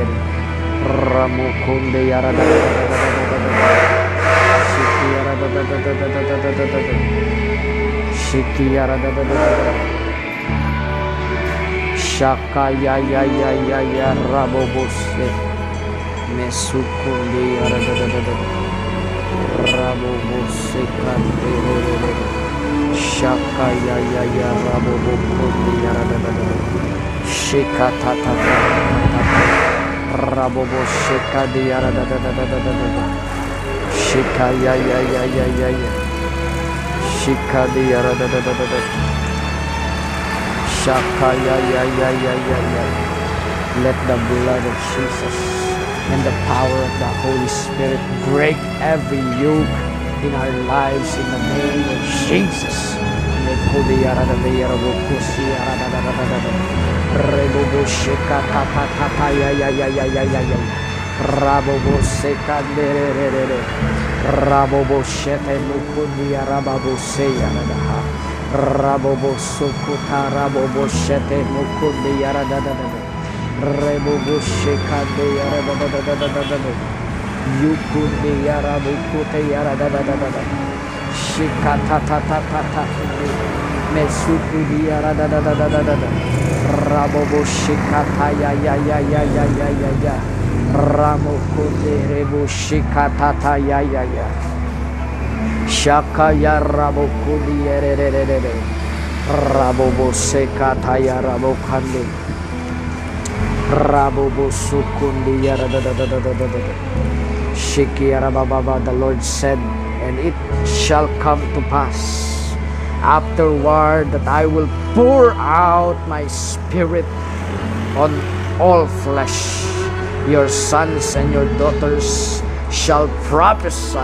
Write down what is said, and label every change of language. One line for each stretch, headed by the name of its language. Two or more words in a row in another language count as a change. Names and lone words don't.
English: Ramu kunde ya da da da da da da. Shikiara da da da da. Shaka ya ya ya ya ya rabobose. Mesukundi ya da da da da. Rabobose kande re re re. Shaka ya ya ya rabobokundi ya da da da. Shikata ta ta ta ta. Rabobose kande ya da da da da da da. Shika ya ya ya ya ya ya. Shika di ya da da da da da. Shaka ya ya ya ya ya ya. Let the blood of Jesus and the power of the Holy Spirit break every yoke in our lives in the name of Jesus. Let go di ya da da ya da da da da da. Rebobo sheka ta ta ta ta ya ya ya ya ya ya ya. Rabobo seka de re re re re. Rabobo shete mukundi ya rababo se ya radaha. Rabobo sukuta rabobo shete mukundi ya radadada. Rebobo sheka de ya radadada. Yukundi ya rabukute ya radadada. Shika ta ta ta ta ta. Mesuku ya radadada. Rabobo shika ta ya ya ya ya ya ya ya ya. Ramokunde rebu shika ta ta ya ya ya. Shaka ya rabokundi re re re re re. Rabobo shika ta ya rabokande. Rabobo sukundi ya radadada. Shiki ya rababa. The Lord said, and it shall come to pass afterward that I will pour out my spirit on all flesh. Your sons and your daughters shall prophesy.